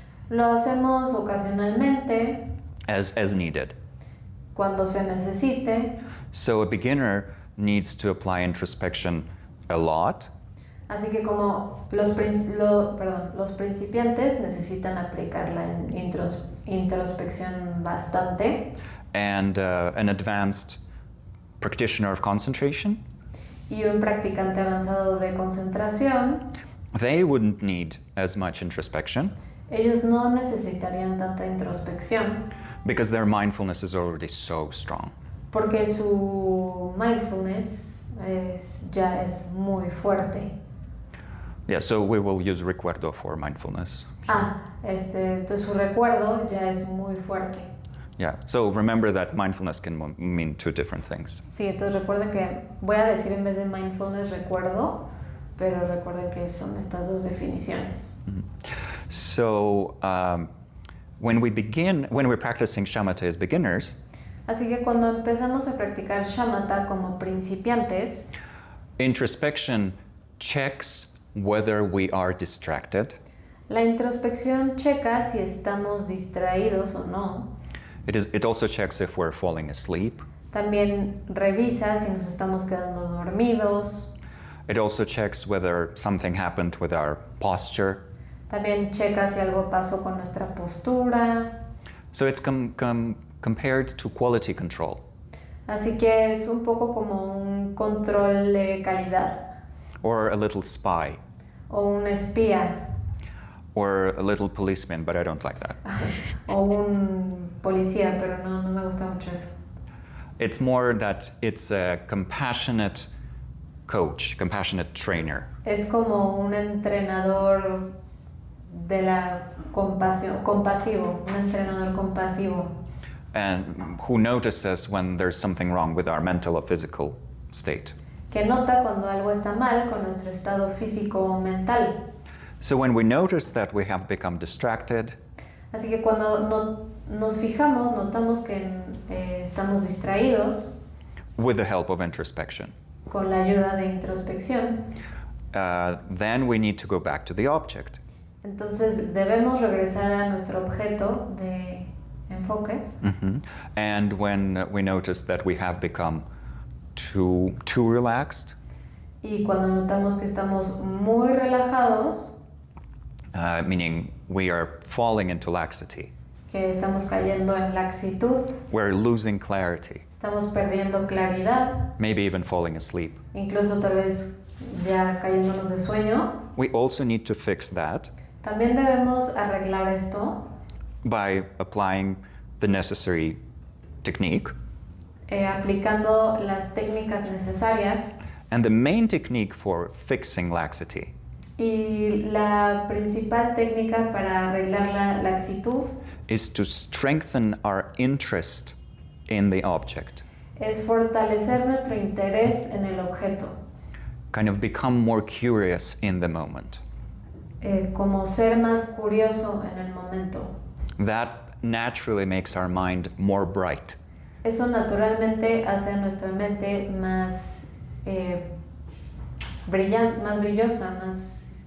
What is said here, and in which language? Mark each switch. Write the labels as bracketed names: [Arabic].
[Spanish] Lo hacemos ocasionalmente [English] as needed. [Spanish] cuando se necesite, [English] So a beginner needs to apply introspection a lot, [Spanish] así que como los principiantes necesitan aplicar la introspección bastante [English] and an advanced practitioner of concentration, [Spanish] y un practicante avanzado de concentración, [English] they wouldn't need as much introspection [Spanish] ellos no necesitarían tanta introspección [English] because their mindfulness is already so strong. [Spanish] porque su mindfulness ya es muy fuerte. [English] Yeah, so we will use recuerdo for mindfulness. [Spanish] Entonces su recuerdo ya es muy fuerte. [English] Yeah, so remember that mindfulness can mean two different things. [Spanish] Sí, entonces recuerden que voy a decir en vez de mindfulness recuerdo, pero recuerden que son estas dos definiciones. [English] So when we're practicing shamatha as beginners, [Spanish] Así que cuando empezamos a practicar shamatha como principiantes, [English] introspection checks whether we are distracted. [Spanish] la introspección checa si estamos distraídos o no. [English] It also checks if we're falling asleep. [Spanish] También revisa si nos estamos quedando dormidos. [English] It also checks whether something happened with our posture. [Spanish] También checa si algo pasó con nuestra postura. [English] So it's compared to quality control. [Spanish] Así que es un poco como un control de calidad [English] Or a little spy. [Spanish] o un espía [English] Or a little policeman, but I don't like that. [Spanish] o un policía, pero no me gusta mucho eso. [English] It's more that it's a compassionate coach, compassionate trainer. [Spanish] Es como un entrenador de la compasión, compasivo, un entrenador compasivo [English] And who notices when there's something wrong with our mental or physical state. [Spanish] que nota cuando algo está mal con nuestro estado físico o mental. [English] So when we notice that we have become distracted, [Spanish] Así que cuando nos fijamos, notamos que estamos distraídos [English] with the help of introspection, [Spanish] con la ayuda de introspección, [English] then we need to go back to the object. [Spanish] entonces debemos regresar a nuestro objeto de enfoque. [English] And when we notice that we have become too relaxed, [Spanish] Y cuando notamos que estamos muy relajados, [English] meaning we are falling into laxity, [Spanish] que estamos cayendo en laxitud, [English] we're losing clarity, [Spanish] estamos perdiendo claridad, [English] maybe even falling asleep. [Spanish] incluso tal vez ya cayéndonos de sueño, [English] We also need to fix that [Spanish] también debemos arreglar esto [English] by applying the necessary technique. [Spanish] aplicando las técnicas necesarias. [English] And the main technique for fixing laxity [Spanish] Y la principal técnica para arreglar la laxitud [English] is to strengthen our interest in the object, [Spanish] es fortalecer nuestro interés en el objeto, [English] kind of become more curious in the moment. [Spanish] como ser más curioso en el momento. [English] That naturally makes our mind more bright. [Spanish] Eso naturalmente hace a nuestra mente más brillante, más brillosa, más